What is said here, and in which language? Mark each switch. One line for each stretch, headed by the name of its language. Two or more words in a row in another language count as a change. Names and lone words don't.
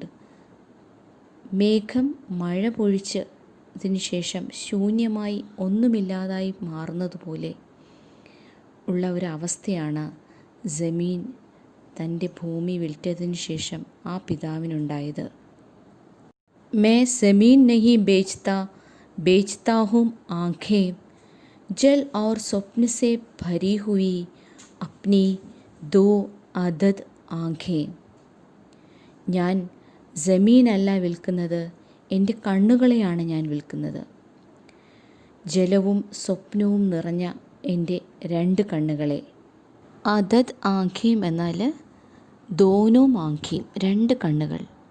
Malayalam: മേഘം മഴ പൊഴിച്ചതിന് ശേഷം ശൂന്യമായി ഒന്നുമില്ലാതായി മാറുന്നതുപോലെ ഉള്ള ഒരവസ്ഥയാണ് ജമീൻ തൻ്റെ ഭൂമി വിറ്റതിന് ശേഷം ആ പിതാവിനുണ്ടായത്.
Hindi: मैं ज़मीन नहीं बेचता हूँ आँखें जल और स्वप्न से भरी हुई अपनी दो अदद आँखें.
Malayalam: ഞാൻ ജമീനല്ല വിൽക്കുന്നത്, എൻ്റെ കണ്ണുകളെയാണ് ഞാൻ വിൽക്കുന്നത്. ജലവും സ്വപ്നവും നിറഞ്ഞ എൻ്റെ 2 കണ്ണുകളെ.
Hindi: अदद आँखें
Malayalam: എന്നാൽ
Hindi: दोनों आँखें,
Malayalam: 2 കണ്ണുകൾ.